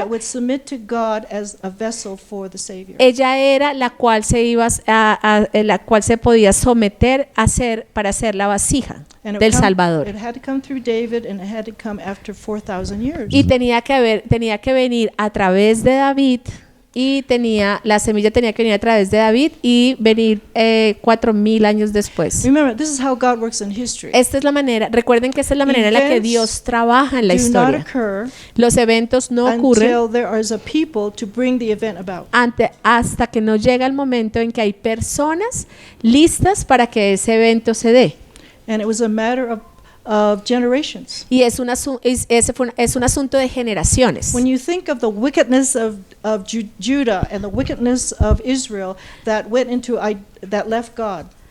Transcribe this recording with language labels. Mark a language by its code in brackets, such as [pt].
[en] that would submit to God as a vessel for the Savior. [es] ella era la cual la cual se podía someter a ser para ser la vasija [en] And [es] del Salvador. [en] it had to come through David, and it had to come after 4,000 years. [es] Y tenía que venir a través de David, y la semilla tenía que venir a través de David y venir 4,000 años después. [en] Remember, this is how God works in history. [es] Esta es la manera, recuerden que esta es la manera en la que [en] Events [es] Dios trabaja en la [en] Do not [es] historia. [en] occur [es] Los eventos no ocurren [en] until there is a people to bring the event about. [es] hasta que no llega el momento en que hay personas listas para que ese evento se dé. [en] And it was a matter of generations. [es] Y es un asunto de generaciones. [en] When you think of the wickedness of Judah and the wickedness of Israel that left God